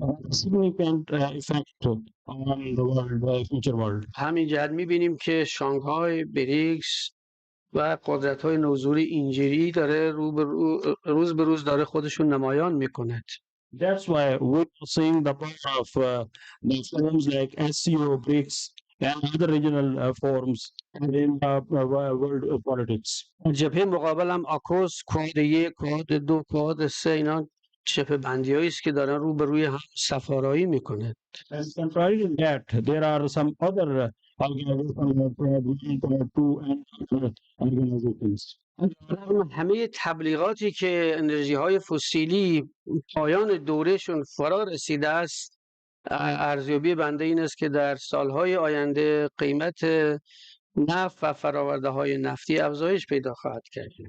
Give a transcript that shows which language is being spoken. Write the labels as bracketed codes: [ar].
[en] significant effect on the world, future world. [fa] همین جهت میبینیم که شانگهای، بریکس و قدرت های نوظهور اینجوری داره روز به روز داره خودشون نمایان میکنه. [en] That's why we're seeing the power of the forums like SCO, BRICS, and other regional forums in world politics. [fa] جبهه مقابل هم آکوس، کواد 1، کواد 2، کواد 3 اینا جبهه بندی است که دارن رو به روی هم سفارایی میکنه. [en] And contrary to that, there are some other organizations like two and other organizations. [fa] رغم همه تبلیغاتی که انرژی های فسیلی پایان دورهشون فرا رسیده است، ارزیابی بنده این است که در سالهای آینده قیمت نفت و فراورده های نفتی افزایش پیدا خواهد کرد.